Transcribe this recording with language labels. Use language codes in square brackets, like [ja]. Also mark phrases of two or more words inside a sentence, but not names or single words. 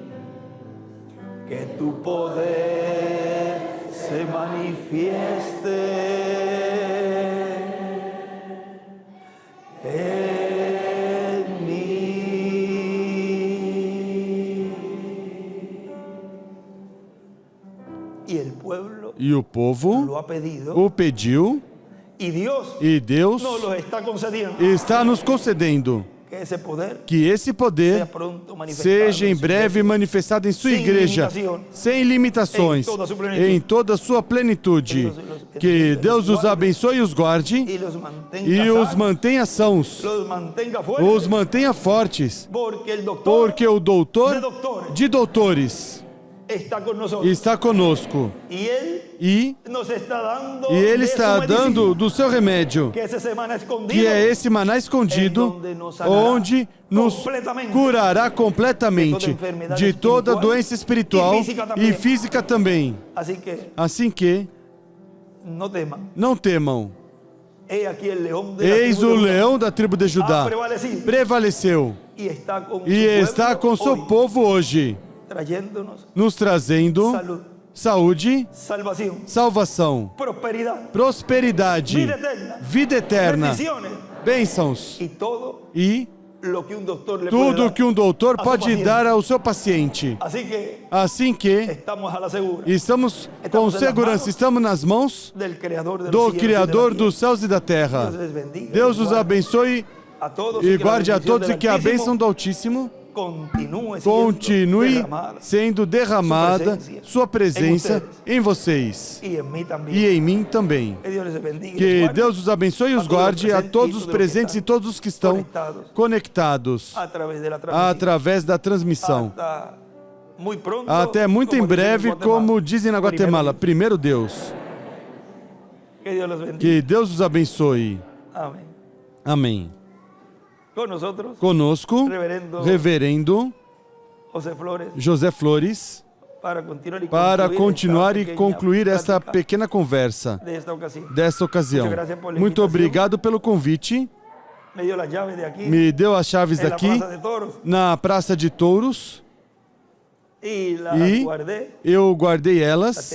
[es] Que tu poder se manifieste en mí. Y el pueblo [pt] E o povo [es] lo ha pedido [pt] o pediu [es] y Dios [pt] e Deus [es] nos lo está concediendo. [pt] está nos concedendo [es] Que ese poder [pt] que esse [es] sea [pt] poder [es] pronto manifestado [pt] seja em [es] en su [pt] breve [es] iglesia. [pt] manifestado em sua Sem igreja, limitação. sem limitações, Em toda a sua plenitude. em toda a sua plenitude. Que Deus os abençoe e os guarde [es] Y los mantenga [pt] e os [es] sanos, [pt] mantenha sãos, [es] los mantenga fuertes, [pt] os mantenha fortes, [es] porque el doctor [pt] porque o doutor [es] de doctores [pt] de doutores [es] está con nosotros. [pt] está conosco [es] Y él [pt] e [es] nos está dando [pt] ele de está [es] su medicina, [pt] dando do seu remédio, [es] que esa semana escondido, [pt] que é esse maná escondido, onde nos curará completamente de toda doença espiritual e física também. [es] Así que [pt] Assim que, [es] no teman. [pt] não temam. [es] He aquí el león de la [pt] Eis [es] tribu [pt] o [es] de Judá [pt] leão da tribo de [es] ha [pt] Judá [es] prevalecido [pt] prevaleceu [es] y está con [pt] e [es] su [pt] está [es] pueblo [pt] com seu [es] hoy. [pt] povo hoje. [es] trayéndonos [pt] nos trazendo [es] salud, [pt] saúde, [es] salvación, [pt] salvação, [es] prosperidad, [pt] prosperidade, [es] vida eterna, [pt] vida eterna, [es] bendiciones [pt] bênçãos [es] y todo [pt] e [es] lo que un doctor le puede [pt] tudo [es] dar [pt] que um doutor [es] a su [pt] pode [es] paciente. [pt] dar ao seu paciente. [es] Así que [pt] Assim que [es] estamos a la segura [pt] estamos com segurança, estamos nas mãos [es] del creador de los [pt] do [es] cielos y de la [pt] Criador [es] tierra. [pt] dos céus e da terra. [es] Dios les bendiga, [pt] Deus os [es] guarde [pt] abençoe [es] a todos [pt] e [es] que la [pt] guarde a [es] bendición [pt] todos [es] del [pt] e que a [es] Altísimo [pt] bênção do Altíssimo [es] continue [pt] continue [es] derramada [pt] sendo derramada, sua presença [es] em [pt] em vocês [es] y en mí también. [pt] e em mim também. [es] Que Dios les bendiga y les [pt] Que [es] guarde [pt] Deus os abençoe e os guarde a todos os presentes e todos os que estão conectados [es] a través de la transmisión. [pt] através da transmissão. [es] Hasta muy pronto, [pt] Até muito em [es] como dicen en [pt] breve, [es] Guatemala. [pt] como dizem na Guatemala, primeiro Deus. [es] Que Dios los bendiga. [pt] Que Deus os abençoe. [es] Amén. [pt] Amém. [es] Con nosotros, [pt] Conosco, Reverendo [es] José Flores, [pt] José Flores, para continuar e concluir esta pequena conversa desta ocasião. Muito obrigado pelo convite. Me deu as chaves daqui na Praça de Touros e eu guardei elas.